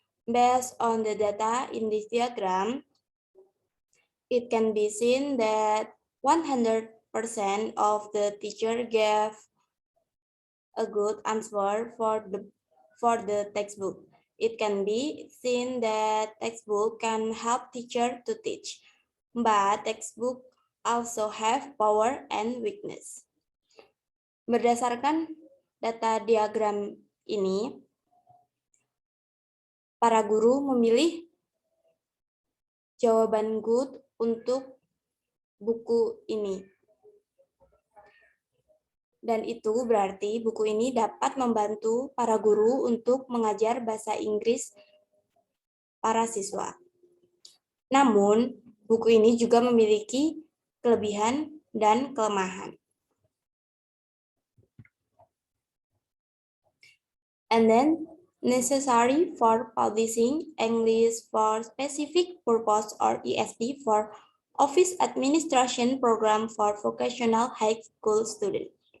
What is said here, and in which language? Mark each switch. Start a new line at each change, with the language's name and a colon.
English: Based on the data in this diagram, it can be seen that 100% of the teacher gave a good answer for the textbook. It can be seen that textbook can help teacher to teach, but textbook also have power and weakness.
Indonesian: Berdasarkan data diagram ini, para guru memilih jawaban good untuk buku ini. Dan itu berarti buku ini dapat membantu para guru untuk mengajar bahasa Inggris para siswa. Namun, buku ini juga memiliki kelebihan dan kelemahan.
English: And then, necessary for publishing English for specific purpose or ESP for Office Administration Program for Vocational High School Students.